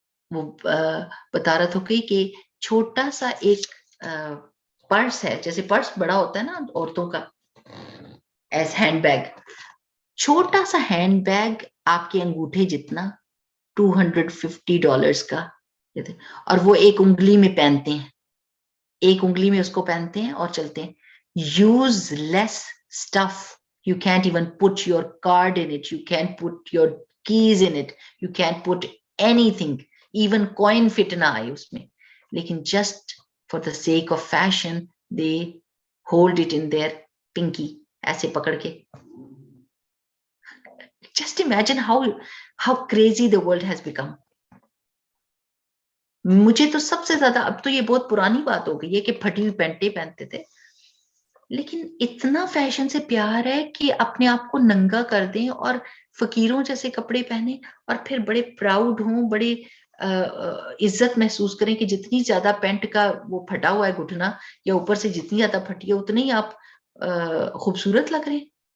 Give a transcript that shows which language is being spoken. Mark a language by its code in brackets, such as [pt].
[ur] وہ بتا رہا تھا کہ چھوٹا سا ایک پرس ہے، جیسے پرس بڑا ہوتا ہے نا عورتوں کا ایز ہینڈ بیگ، چھوٹا سا ہینڈ بیگ آپ کے انگوٹھے جتنا $250 کا، اور وہ ایک انگلی میں پہنتے ہیں، ایک انگلی میں اس کو پہنتے ہیں اور چلتے ہیں. [en] useless stuff, you can't even put your card in it, you can't put your keys in it, you can't put anything, even coin fit [ur] نہ آئے اس میں، لیکن [en] just for the sake of fashion they hold it in their pinky [ur] ایسے پکڑ کے. [en] just imagine how crazy the world has become. [ur] مجھے تو سب سے زیادہ، اب تو یہ بہت پرانی بات ہو گئی ہے کہ پھٹی ہوئی پینٹیں پہنتے تھے، لیکن اتنا فیشن سے پیار ہے کہ اپنے آپ کو ننگا کر دیں اور فقیروں جیسے کپڑے پہنے، اور پھر بڑے پراؤڈ ہوں، بڑے عزت محسوس کریں کہ جتنی زیادہ پینٹ کا وہ پھٹا ہوا ہے گھٹنا، یا اوپر سے جتنی زیادہ پھٹی ہے اتنے ہی آپ خوبصورت لگ رہے ہیں.